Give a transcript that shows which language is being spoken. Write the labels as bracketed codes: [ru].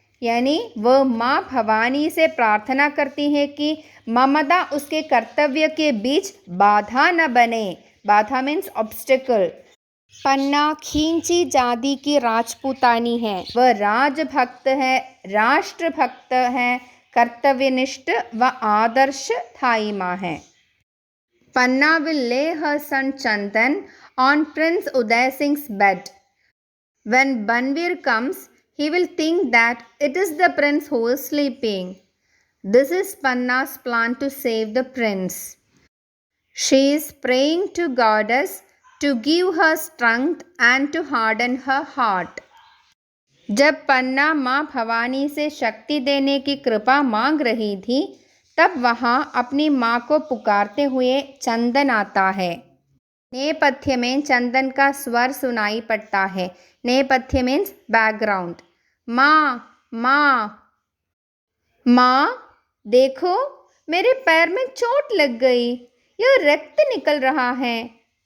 [hi] यानी वह माँ भवानी से प्रार्थना करती है कि ममता उसके कर्तव्य के बीच बाधा न बने। बाधा [en] Means obstacle. [hi] पन्ना खींची जाति की राजपूतानी है। वह राजभक्त है, राष्ट्रभक्त है, कर्तव्यनिष्ठ व आदर्श थाई माँ है। [en] Panna will lay her son Chandan on Prince Uday Singh's bed. When Banvir comes, he will think that it is the prince who is sleeping. This is Panna's plan to save the prince. She is praying to goddess to give her strength and to harden her heart. [hi] जब पन्ना माँ भवानी से शक्ति देने की कृपा मांग रही थी, तब वहाँ अपनी माँ को पुकारते हुए चंदन आता है। नेपथ्य में चंदन का स्वर सुनाई पड़ता है। नेपथ्य [en] Means background. [hi] माँ माँ माँ, देखो मेरे पैर में चोट लग गई, यह रक्त निकल रहा है।